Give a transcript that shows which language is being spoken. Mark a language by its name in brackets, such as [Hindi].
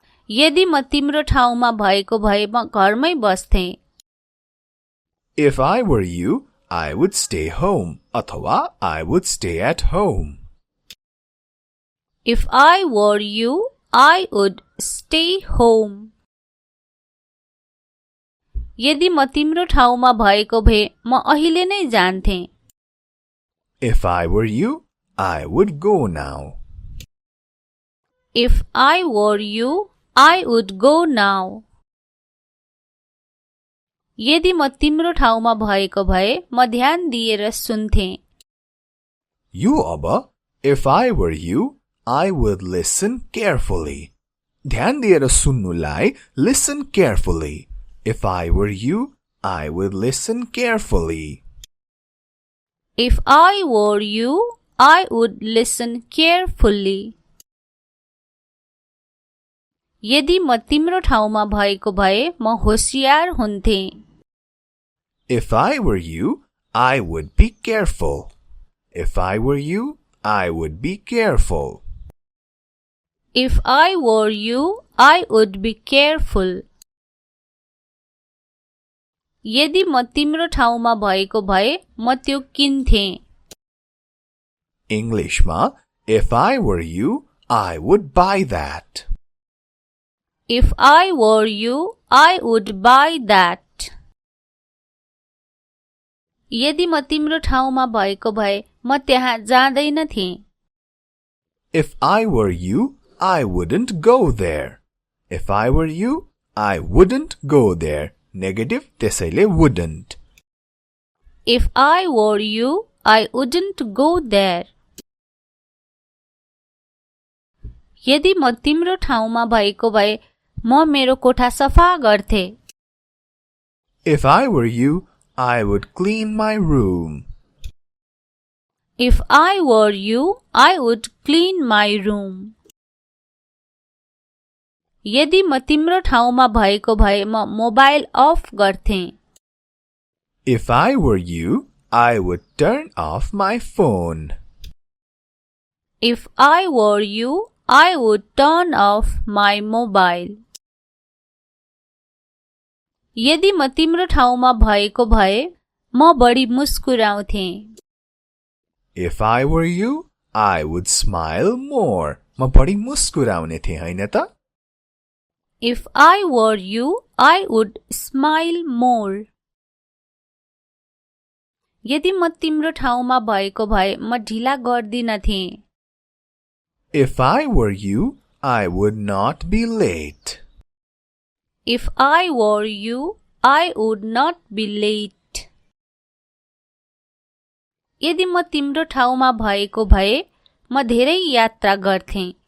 [Nepali] यदि म तिम्रो ठाउँमा भएको भए म घरमै बस्थे। [English] If I were you, I would stay home. [Nepali] अथवा [English] I would stay at home. If I were you, I would stay home. [Nepali] यदि म तिम्रो ठाउँमा भएको भए म अहिले नै जान्थे। [English] If I were you, I would go now. If I were you, I would go now. [Nepali] यदि म तिम्रो ठाउँमा भएको भए म ध्यान दिएर सुन्थे। यो अब [English] If I were you, I would listen carefully. [Nepali] ध्यान दिएर सुन्नुलाई [English] listen carefully. If I were you, I would listen carefully. If I were you, I would listen carefully. [Nepali] यदि म तिम्रो ठाउँमा भएको भए म होशियार हुन्थे। [English] If I were you, I would be careful. If I were you, I would be careful. If I were you, I would be careful. [Nepali] यदि म तिम्रो ठाउँमा भएको भए म त्यो किन्थे। [English] Englishमा If I were you, I would buy that. If I were you, I would buy that. [Nepali] यदि म तिम्रो ठाउँमा भएको भए म त्यहाँ जाँदैनथे। [English] If I were you, I wouldn't go there. If I were you, I wouldn't go there. Negative, [Nepali] त्यसैले [English] wouldn't. If I were you, I wouldn't go there. [Nepali] यदि म तिम्रो ठाउँमा भएको भए म मेरो कोठा सफा गर्थे। [English] If I were you, I would clean my room. If I were you, I would clean my room. [Nepali] यदि म तिम्रो ठाउँमा भएको भए म मोबाइल अफ गर्थे। [English] If I were you, I would turn off my phone. If I were you, I would turn off my mobile. [Nepali] यदि म तिम्रो ठाउँमा भएको भए म बढी मुस्कुराउँथे। [English] If I were you, I would smile more. [Nepali] म बढी मुस्कुराउने थिएँ हैन त? [English] If I were you, I would smile more. [Nepali] यदि म तिम्रो ठाउँमा भएको भए म ढिला गर्दिनथे। [English] If I were you, I would not be late. If I were you, I would not be late. [Nepali] यदि म तिम्रो ठाउँमा भएको भए म धेरै यात्रा गर्थे।